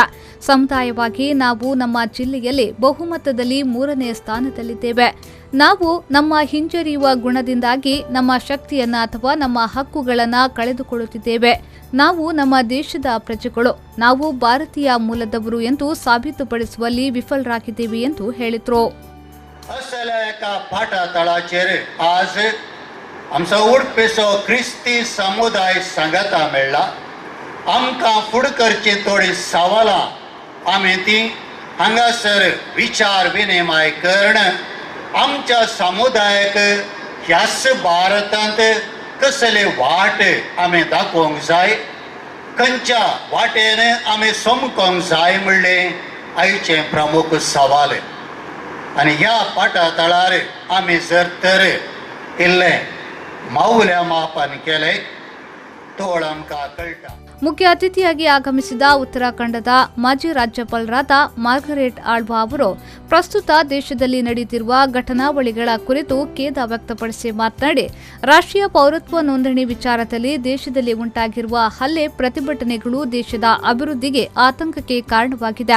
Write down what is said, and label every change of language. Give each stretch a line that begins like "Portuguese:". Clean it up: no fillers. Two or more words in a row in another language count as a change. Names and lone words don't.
Kannada: ಸಮುದಾಯವಾಗಿ ನಾವು ನಮ್ಮ ಜಿಲ್ಲೆಯಲ್ಲಿ ಬಹುಮತದಲ್ಲಿ 3ನೇ ಸ್ಥಾನದಲ್ಲಿದ್ದೇವೆ. ನಾವು ನಮ್ಮ ಹಿಂಜರಿಯುವ ಗುಣದಿಂದಾಗಿ ನಮ್ಮ ಶಕ್ತಿಯನ್ನ ಅಥವಾ ನಮ್ಮ ಹಕ್ಕುಗಳನ್ನು ಕಳೆದುಕೊಳ್ಳುತ್ತಿದ್ದೇವೆ. ನಾವು ನಮ್ಮ ದೇಶದ ಪ್ರಜೆಗಳು, ನಾವು ಭಾರತೀಯ ಮೂಲದವರು ಎಂದು ಸಾಬೀತುಪಡಿಸುವಲ್ಲಿ ವಿಫಲರಾಗಿದ್ದೇವೆ ಎಂದು ಹೇಳಿದರು.
Konkani: असल्या एका फाटा तळाचेर आज आमचो उडपेचो क्रिस्ती समुदाय सांगाता मेळ्ळा. आमकां फुड करची थोडी सवालां आमी ती हांगासर विचार विनिमय करण आमच्या समुदायाक ह्याच भारतांत कसले वाट आमी दाखोवंक जाय, खंयच्या वाटेन आमी समकोंक जाय म्हणलें आयचें प्रमुख सवाल. आणि ह्या पाटा तळार आम्ही जर तर इल्ले मौल्य मापन केले तोळ आमकां कळटा.
Kannada: ಮುಖ್ಯ ಅತಿಥಿಯಾಗಿ ಆಗಮಿಸಿದ ಉತ್ತರಾಖಂಡದ ಮಾಜಿ ರಾಜ್ಯಪಾಲರಾದ ಮಾರ್ಗರೆಟ್ ಆಳ್ವಾ ಅವರು ಪ್ರಸ್ತುತ ದೇಶದಲ್ಲಿ ನಡೆಯುತ್ತಿರುವ ಘಟನಾವಳಿಗಳ ಕುರಿತು ಖೇದ ವ್ಯಕ್ತಪಡಿಸಿ ಮಾತನಾಡಿ, ರಾಷ್ಟ್ರೀಯ ಪೌರತ್ವ ನೋಂದಣಿ ವಿಚಾರದಲ್ಲಿ ದೇಶದಲ್ಲಿ ಉಂಟಾಗಿರುವ ಹಲ್ಲೆ ಪ್ರತಿಭಟನೆಗಳು ದೇಶದ ಅಭಿವೃದ್ಧಿಗೆ ಆತಂಕಕ್ಕೆ ಕಾರಣವಾಗಿದೆ.